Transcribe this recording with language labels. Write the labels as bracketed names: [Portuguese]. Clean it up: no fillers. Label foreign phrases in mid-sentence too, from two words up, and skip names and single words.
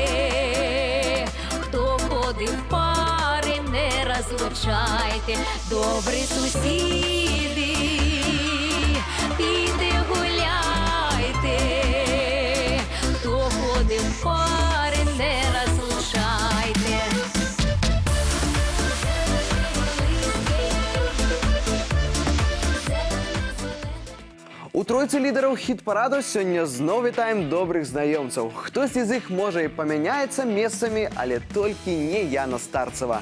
[Ukrainian] Хто ходив в пари, не розлучайте, добрі сусіди, пійте, гуляйте. Хто ходив в пари, не розлучайте. [Belarusian] У тройцы лідараў хіт-параду сёння зноў вітаем добрых знаёмцаў. Хтосьці з іх можа і памяняецца месцамі, але толькі не Яна Старцева.